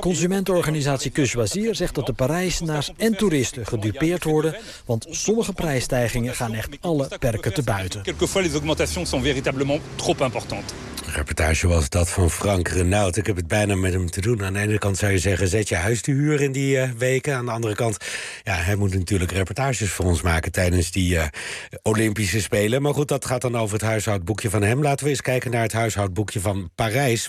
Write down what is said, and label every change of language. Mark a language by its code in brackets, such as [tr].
[nl] Consumentenorganisatie Courvoisier zegt dat de Parijzenaars en toeristen gedupeerd worden, want sommige prijsstijgingen gaan echt alle perken te buiten. [fr] Quelquefois les augmentations sont véritablement trop importantes. [nl] Reportage was dat van Frank Renaud. Ik heb het bijna met hem te doen. Aan de ene kant zou je zeggen, zet je huis te huur in die weken. Aan de andere kant, ja, hij moet natuurlijk reportages voor ons maken tijdens die Olympische Spelen. Maar goed, dat gaat dan over het huishoudboekje van hem. Laten we eens kijken naar het huishoudboekje van Parijs.